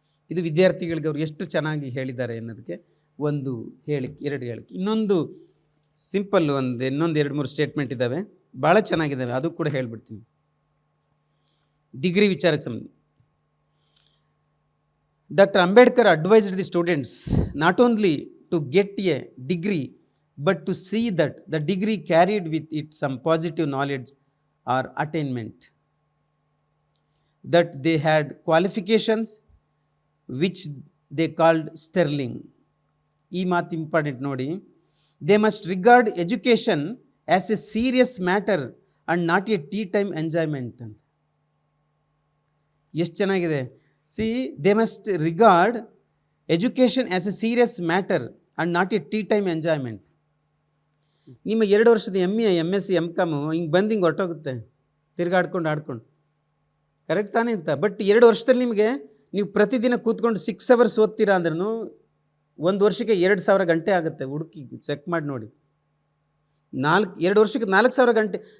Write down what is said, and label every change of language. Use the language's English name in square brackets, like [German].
[Kannada] ಇದು ವಿದ್ಯಾರ್ಥಿಗಳಿಗೆ ಅವರು ಎಷ್ಟು ಚೆನ್ನಾಗಿ ಹೇಳಿದ್ದಾರೆ ಅನ್ನೋದಕ್ಕೆ ಒಂದು ಹೇಳಿಕೆ, 2 ಹೇಳಿಕೆ. ಇನ್ನೊಂದು ಸಿಂಪಲ್ ಇನ್ನೊಂದು 2-3 ಸ್ಟೇಟ್ಮೆಂಟ್ ಇದ್ದಾವೆ, ಭಾಳ ಚೆನ್ನಾಗಿದ್ದಾವೆ, ಅದು ಕೂಡ ಹೇಳ್ಬಿಡ್ತೀನಿ. ಡಿಗ್ರಿ ವಿಚಾರಕ್ಕೆ ಸಂಬಂಧ Dr. [English] Ambedkar advised the students not only to get a degree but to see that the degree carried with it some positive knowledge or attainment, that they had qualifications which they called sterling. [Kannada] ಈ ಮಾತು important ನೋಡಿ. [English] They must regard education as a serious matter and not a tea time enjoyment [Kannada] ಅಂತ. ಎಷ್ಟು ಚೆನ್ನಾಗಿದೆ. [English] See, they must regard education as a serious matter and not a tea time enjoyment. [Kannada] ನಿಮ್ಮ 2 ವರ್ಷದ ME MSc MCom ಹಿಂಗೆ ಬಂದು ಹಿಂಗೆ ಹೊರಟೋಗುತ್ತೆ, ತಿರ್ಗಾಡ್ಕೊಂಡು ಆಡ್ಕೊಂಡು, ಕರೆಕ್ಟ್ ತಾನೇ ಅಂತ. ಬಟ್ 2 ವರ್ಷದಲ್ಲಿ ನಿಮಗೆ ನೀವು ಪ್ರತಿದಿನ ಕೂತ್ಕೊಂಡು 6 hours ಓದ್ತೀರಾ ಅಂದ್ರೂ 1 ವರ್ಷಕ್ಕೆ 2,000 ಗಂಟೆ ಆಗುತ್ತೆ. ಹುಡುಕಿ ಚೆಕ್ ಮಾಡಿ ನೋಡಿ. 2 ವರ್ಷಕ್ಕೆ 4,000 ಗಂಟೆ.